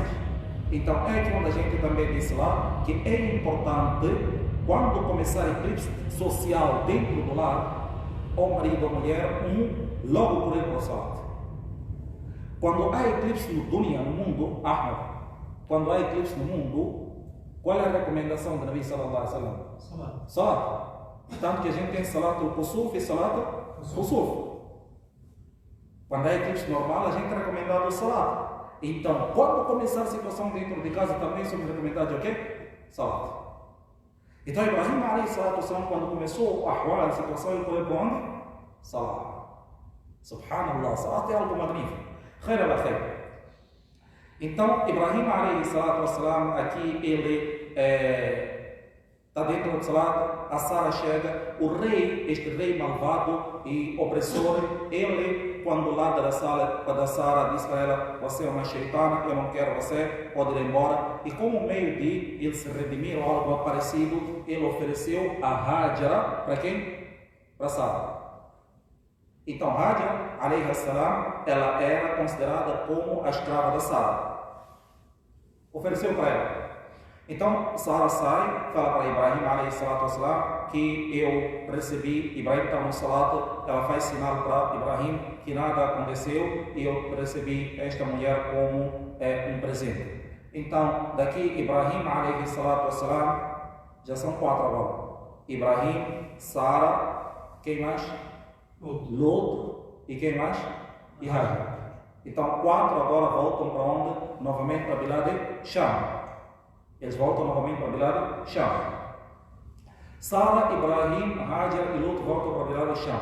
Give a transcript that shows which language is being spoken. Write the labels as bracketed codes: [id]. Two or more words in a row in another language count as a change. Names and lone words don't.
[pt] Então é aqui onde a gente também disse lá que é importante, quando começar eclipse social dentro do lar, ou marido ou mulher, logo correr para o Salat. Quando há eclipse no dunya, no mundo, quando há eclipse no mundo, qual é a recomendação do Nabi [ar] sallallahu alaihi wasallam? [pt] Salat. Tanto que a gente tem [ar] Salat al-Kusuf [pt] e [ar] Salat al-Kusuf. [pt] Quando há eclipse normal, a gente é recomendado o Salat. Então, quando começar a situação dentro de casa, também somos recomendados o quê? Salat. Então, [ar] Ibrahim alayhi salatu wassalam, [pt] quando começou a situação, ele foi para onde? Salat. Subhanallah, Salat é algo magnífico. [ar] Khair al-khair. [pt] Então, Ibrahim [ar] alayhi salatu wassalam, [pt] aqui ele está dentro do Salat. A Sara chega, o rei, este rei malvado e opressor, ele, quando larga da Sara, diz para ela: você é uma sheitana, eu não quero você, pode ir embora. E como meio de ele se redimir ou algo parecido, ele ofereceu a Hajara para quem? Para Sara. Então Hajara, [ar] alayhi salam, [pt] ela era considerada como a escrava da Sara. Ofereceu para ela. Então Sara sai, fala para Ibrahim [ar] alayhi salatu wassalam [pt] que eu recebi, Ibrahim está no salat, ela faz sinal para Ibrahim que nada aconteceu e eu recebi esta mulher como um presente. Então daqui Ibrahim [ar] alayhi salatu wassalam [pt] Já são 4 agora. Ibrahim, Sara, quem mais? Lot. E quem mais? E Hajar. Então 4 agora voltam para onde? Novamente para Bilad Sham. Eles voltam novamente para Bilad Sham. Sara, Ibrahim, Hajar e Lot voltam para Bilad Sham.